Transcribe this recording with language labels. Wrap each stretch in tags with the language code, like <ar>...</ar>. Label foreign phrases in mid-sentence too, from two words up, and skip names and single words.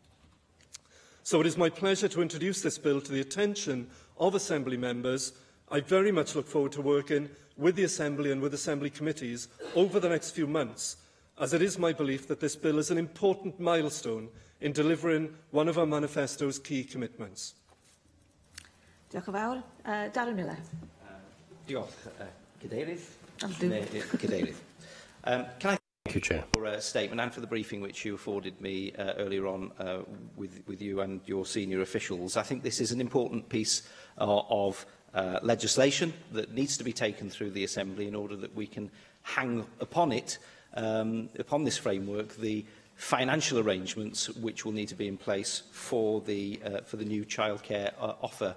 <en>So it is my pleasure to introduce this bill to the attention of Assembly members. I very much look forward to working with the Assembly and with Assembly committees over the next few months, as it is my belief that this bill is an important milestone in delivering one of our manifesto's key commitments.</en> <cy>Diolch yn fawr. Darren Miller. Diolch, Cadeirydd. Cadeirydd.</cy> <en>Can I thank you, Chair, for a statement and for the briefing which you afforded me earlier on with you and your senior officials. I think this is an important piece of legislation that needs to be taken through the Assembly in order that we can hang upon it, upon this framework, the financial arrangements which will need to be in place for the new childcare offer.</en>